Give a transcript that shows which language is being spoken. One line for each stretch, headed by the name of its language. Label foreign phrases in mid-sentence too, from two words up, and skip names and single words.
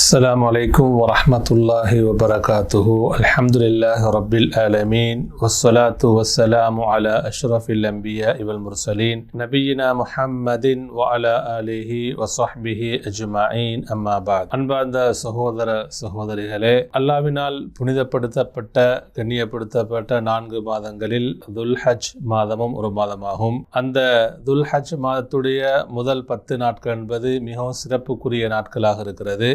Arabic: السلام عليكم ورحمة الله وبركاته. الحمد لله رب العالمين والصلاة والسلام على أشرف الأنبياء والمرسلين نبينا محمد وعلى آله وصحبه أجمعين أما بعد.
Tamil: அன்பார்ந்த சகோதர சகோதரிகளே, அல்லாஹ்வினால் புனிதப்படுத்தப்பட்ட கண்ணியப்படுத்தப்பட்ட 4 மாதங்களில் துல்ஹஜ் மாதமும் ஒரு மாதமாகும். அந்த துல்ஹஜ் மாதத்துடைய முதல் 10 நாட்கள் என்பது மிகவும் சிறப்புக்குரிய நாட்களாக இருக்கிறது.